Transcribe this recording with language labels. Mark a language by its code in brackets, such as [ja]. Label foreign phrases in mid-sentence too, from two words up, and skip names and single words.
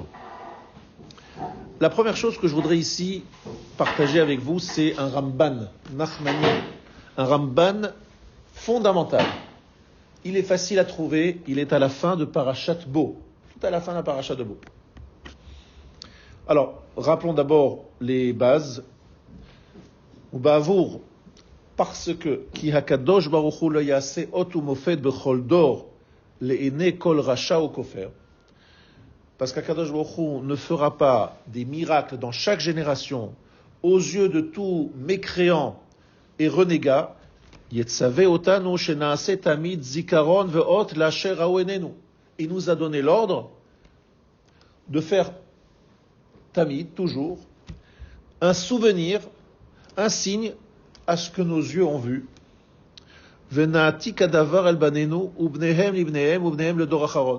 [fr] La première chose que je voudrais ici partager avec vous, c'est un Ramban, Nachmani, un Ramban fondamental. Il est facile à trouver, il est à la fin de Parashat Bo, tout à la fin de la Parashat de Bo. Alors, rappelons d'abord les bases. [he] ובעבור, [fr] parce que [he] כי הקדוש ברוך הוא לא יעשה אות ומופת בכל דור לעיני כל רשע או כופר. [fr] Parce qu'Akadosh Baruch Hu ne fera pas des miracles dans chaque génération aux yeux de tout mécréant et renégat. [he] יצונו שנעשה תמיד זכרון ואות לאשר ראו עינינו. [fr] Il nous a donné l'ordre de faire tamid, toujours, un souvenir, un signe à ce que nos yeux ont vu. [he] ונעתיק הדבר אל בנינו ובניהם לבניהם ובניהם לדור אחרון.